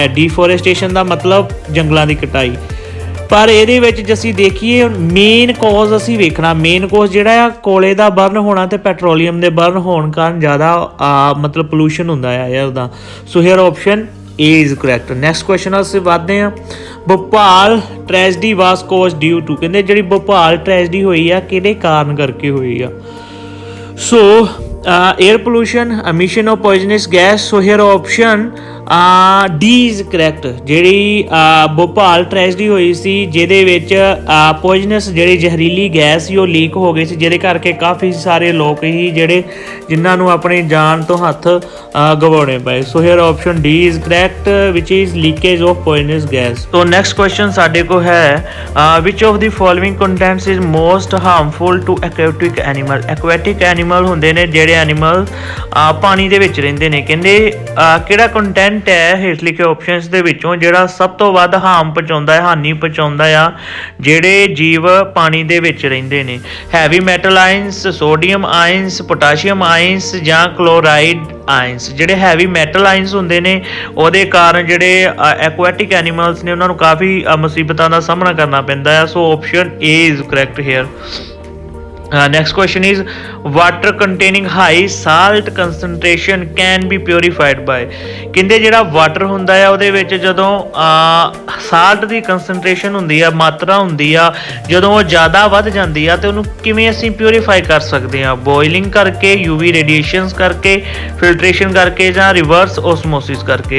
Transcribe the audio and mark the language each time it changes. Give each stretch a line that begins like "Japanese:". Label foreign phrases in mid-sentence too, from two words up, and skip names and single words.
Punjabi: ਡੀਫੋਰੈਸਟੇਸ਼ਨ ਦਾ ਮਤਲਬ ਜੰਗਲਾਂ ਦੀ ਕਟਾਈ, ਪਰ ਇਹਦੇ ਵਿੱਚ ਜੇ ਅਸੀਂ ਦੇਖੀਏ
English: main cause
Punjabi: ਅਸੀਂ ਵੇਖਣਾ,
English: main cause
Punjabi: ਜਿਹੜਾ ਆ ਕੋਲੇ ਦਾ ਬਰਨ ਹੋਣਾ ਤੇ ਪੈਟਰੋਲੀਅਮ ਦੇ ਬਰਨ ਹੋਣ ਕਾਰਨ ਜ਼ਿਆਦਾ ਮਤਲਬ ਪੋਲੂਸ਼ਨ ਹੁੰਦਾ ਆ ਏਅਰ ਦਾ।
English: So here option A is correct. Next question
Punjabi: ਅਸੀਂ ਵਧਦੇ ਹਾਂ।
English: Bhopal tragedy was cause due to,
Punjabi: ਕਹਿੰਦੇ ਜਿਹੜੀ ਭੋਪਾਲ ਟ੍ਰੈਜਡੀ ਹੋਈ ਆ ਕਿਹੜੇ ਕਾਰਨ ਕਰਕੇ ਹੋਈ ਆ।
English: ਸੋ air pollution, emission of poisonous gas. So here option D is correct।
Punjabi: ਜਿਹੜੀ ਭੋਪਾਲ ਟ੍ਰੈਜਡੀ ਹੋਈ ਸੀ ਜਿਹਦੇ ਵਿੱਚ ਪੋਇਜ਼ਨਸ ਜਿਹੜੀ ਜ਼ਹਿਰੀਲੀ ਗੈਸ ਸੀ ਉਹ ਲੀਕ ਹੋ ਗਈ ਸੀ, ਜਿਹਦੇ ਕਰਕੇ ਕਾਫੀ ਸਾਰੇ ਲੋਕ ਹੀ ਜਿਹੜੇ ਜਿਨ੍ਹਾਂ ਨੂੰ ਆਪਣੀ ਜਾਨ ਤੋਂ ਹੱਥ ਗਵਾਉਣੇ ਪਏ।
English: So here option D is correct which is leakage of poisonous gas। So next question
Punjabi: ਸਾਡੇ ਕੋਲ ਹੈ
English: which of the following contents is most harmful to aquatic animal। aquatic animal
Punjabi: ਹੁੰਦੇ ਨੇ ਜਿਹੜੇ ਐਨੀਮਲ ਪਾਣੀ ਦੇ ਵਿੱਚ ਰਹਿੰਦੇ ਨੇ। ਕਹਿੰਦੇ ਕਿਹੜਾ ਕੰਟੈਂਟ ਹੈ ਹੇਠ ਲਿਖੇ ਆਪਸ਼ਨਸ ਦੇ ਵਿੱਚੋਂ ਜਿਹੜਾ ਸਭ ਤੋਂ ਵੱਧ ਹਾਰਮ ਪਹੁੰਚਾਉਂਦਾ ਹੈ, ਹਾਨੀ ਪਹੁੰਚਾਉਂਦਾ ਆ ਜਿਹੜੇ ਜੀਵ ਪਾਣੀ ਦੇ ਵਿੱਚ ਰਹਿੰਦੇ ਨੇ।
English: Heavy metal ions, sodium ions, potassium ions ਜਾਂ chloride ions।
Punjabi: ਜਿਹੜੇ
English: heavy metal ions
Punjabi: ਹੁੰਦੇ ਨੇ ਉਹਦੇ ਕਾਰਨ ਜਿਹੜੇ
English: aquatic animals
Punjabi: ਨੇ ਉਹਨਾਂ ਨੂੰ ਕਾਫੀ ਮੁਸੀਬਤਾਂ ਦਾ ਸਾਹਮਣਾ ਕਰਨਾ ਪੈਂਦਾ ਹੈ।
English: So option A is correct here. Next question is water containing high salt concentration can be purified by।
Punjabi: ਕਹਿੰਦੇ ਜਿਹੜਾ ਵਾਟਰ ਹੁੰਦਾ ਆ ਉਹਦੇ ਵਿੱਚ ਜਦੋਂ ਸਾਲਟ ਦੀ ਕੰਸਨਟ੍ਰੇਸ਼ਨ ਹੁੰਦੀ ਆ, ਮਾਤਰਾ ਹੁੰਦੀ ਆ, ਜਦੋਂ ਉਹ ਜ਼ਿਆਦਾ ਵੱਧ ਜਾਂਦੀ ਆ ਤੇ ਉਹਨੂੰ ਕਿਵੇਂ ਅਸੀਂ ਪਿਊਰੀਫਾਈ ਕਰ ਸਕਦੇ ਆ? ਬੋਇਲਿੰਗ ਕਰਕੇ,
English: UV radiations
Punjabi: ਕਰਕੇ, ਫਿਲਟਰੇਸ਼ਨ ਕਰਕੇ ਜਾਂ
English: reverse osmosis
Punjabi: ਕਰਕੇ।